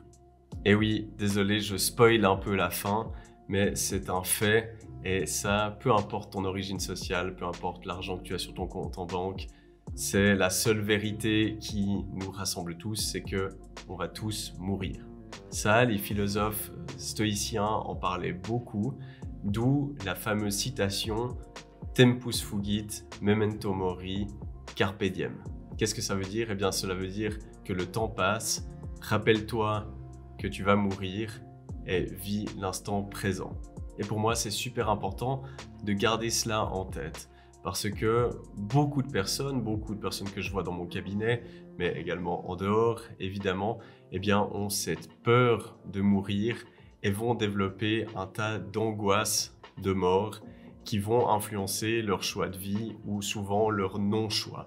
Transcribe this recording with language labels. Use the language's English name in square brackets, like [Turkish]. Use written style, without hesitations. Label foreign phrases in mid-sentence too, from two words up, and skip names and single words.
[French] Et oui, désolé, je spoil un peu la fin, mais c'est un fait et ça, peu importe ton origine sociale, peu importe l'argent que tu as sur ton compte en banque, c'est la seule vérité qui nous rassemble tous, c'est que on va tous mourir. Ça, les philosophes stoïciens en parlaient beaucoup, d'où la fameuse citation « [Latin] Tempus fugit, memento mori, carpe diem ». [French] Qu'est-ce que ça veut dire? Eh bien, cela veut dire que le temps passe, rappelle-toi que tu vas mourir et vis l'instant présent. Et pour moi, c'est super important de garder cela en tête parce que beaucoup de personnes que je vois dans mon cabinet, mais également en dehors, évidemment, eh bien, ont cette peur de mourir et vont développer un tas d'angoisses de mort qui vont influencer leur choix de vie ou souvent leur non-choix.